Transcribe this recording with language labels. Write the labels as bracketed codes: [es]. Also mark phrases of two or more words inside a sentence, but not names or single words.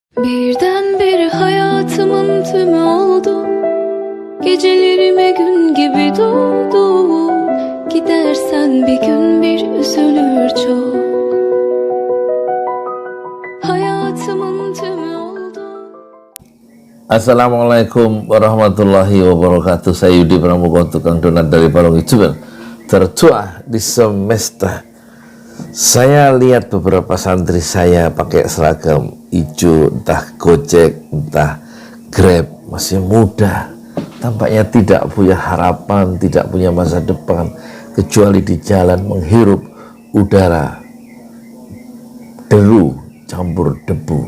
[tr] Birdenbire hayatımın tümü oldu. Gecelerime gün gibi doğdu. Gidersen bir gün bir üzülür çok. Hayatımın tümü oldu. [ar] السلام عليكم ورحمة الله وبركاته. [id] Saya Yudi Pramuka, tukang donat dari Palung YouTuber tertua di semesta. Saya lihat beberapa santri saya pakai seragam hijau, entah Gojek, entah Grab, masih muda, tampaknya tidak punya harapan, tidak punya masa depan, kecuali di jalan menghirup udara deru campur debu.